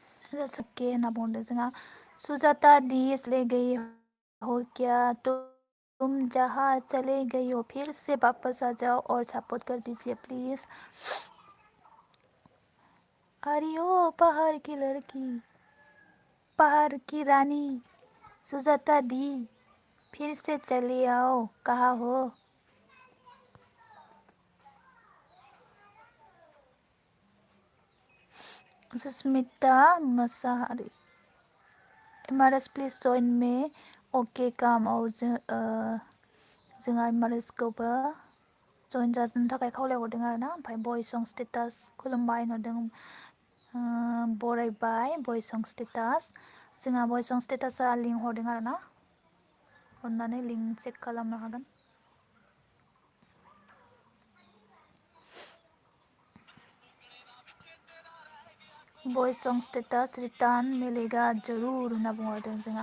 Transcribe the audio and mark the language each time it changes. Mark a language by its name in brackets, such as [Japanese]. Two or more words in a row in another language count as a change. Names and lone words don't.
[Bodo] जासुके होनना बुंदों जोंहा [Hindi] सुजाता दी इसलिए गई हो क्या तुम जहाँ चले गई हो फिर से वापस आ जाओ और सपोर्ट कर दीजिए प्लीज। अरे ओ पहाड़ की लड़की, पहाड़ की रानी सुजाता दी, फिर से चले आओ, कहाँ हो? [English] सुस्मिता मसाहारी, MRS please join me. [Bodo] अके काम औ जोंहा एमआरएसखौबो जइन जानो थाखाय खावलायहरदों आरो ना। ओमफ्राय बय सं स्टेटास खुलुमबाय होनहरदों, बरायबाय बय सं स्टेटास। जोंहा बय सं स्टेटासा लिंक हरदों आरो ना, अननानै लिंक चेक खालामनो हागोन। [Hindi] बॉयज सॉन्ग स्टेटस रिटर्न मिलेगा जरूर [Bodo] होना बुंहरदों जोंहा।